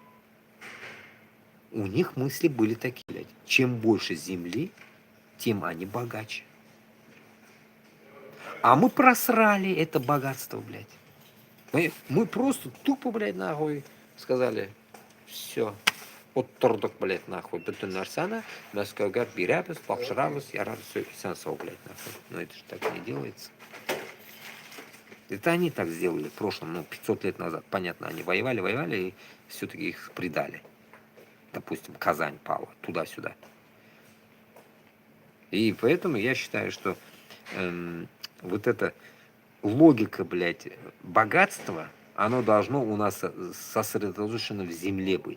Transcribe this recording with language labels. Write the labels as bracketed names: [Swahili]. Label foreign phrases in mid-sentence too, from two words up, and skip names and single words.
[Russian] У них мысли были такие, блядь. Чем больше земли, тем они богаче. А мы просрали это богатство, блядь. Мы просто тупо, блядь, нахуй сказали, все. Оттырдық, блядь, нахуй, [Kazakh] бүтін нәрсені Мәскеуге береміз, тапсырамыз, ярар, все, сен сау, [Russian] блядь, нахуй. Но это же так не делается. Это они так сделали в прошлом, ну, 500 лет назад. Понятно, они воевали, и все-таки их предали. Допустим, Казань пала, туда-сюда. И поэтому я считаю, что вот эта логика, блядь, богатства, оно должно у нас сосредоточено в земле быть.